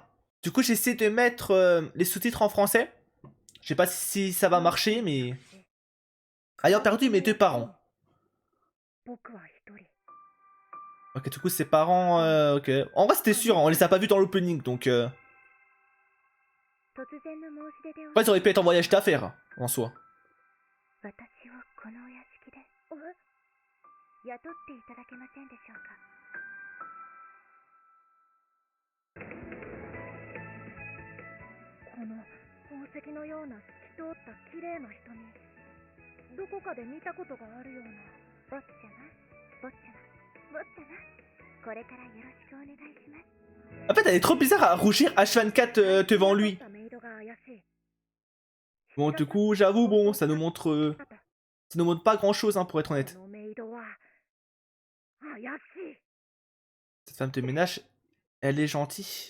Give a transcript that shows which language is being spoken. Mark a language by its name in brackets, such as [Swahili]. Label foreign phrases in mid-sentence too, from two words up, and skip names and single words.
[French] Du coup, j'essaie de mettre les sous-titres en français. Je sais pas si ça va marcher, mais... Ayant perdu mes deux parents. Ok, du coup, ses parents... ok. En vrai, c'était sûr, hein, on les a pas vus dans l'opening, donc... Ouais, ils auraient pu être en voyage d'affaires, en soi. [Japanese] この宝石のような透き通った綺麗な瞳、どこかで見たことがあるような。坊ちゃま、坊ちゃま、坊ちゃま、これからよろしくお願いします。 [French] En fait, elle est trop bizarre à rougir H24 devant lui. Bon, du coup, j'avoue, bon, ça nous montre pas grand-chose, hein, pour être honnête. Cette femme de ménage, elle est gentille.